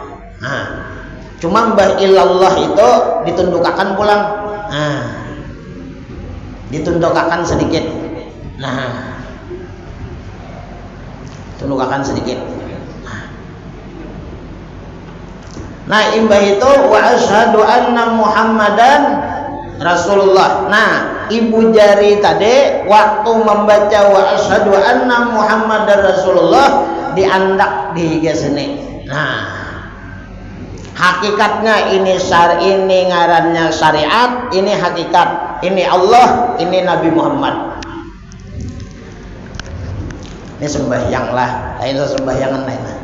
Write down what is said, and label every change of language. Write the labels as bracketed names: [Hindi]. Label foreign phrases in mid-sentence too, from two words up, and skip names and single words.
[Banjar] Nah, Cuma mbah illallah itu ditundukakan pulang. Nah, ditundukakan sedikit. Tundukakan sedikit. Nah, imbah itu [Arabic] وأشهد أن محمدا رسول الله. [Banjar] Nah, ibu jari tadi waktu membaca [Arabic] وأشهد أن محمدا رسول الله [Banjar] diandak di sini. Nah, hakikatnya ini ini ngarannya syariat, ini hakikat, ini Allah, ini Nabi Muhammad. Ini sembahyang lah, lain sembahyangan lain.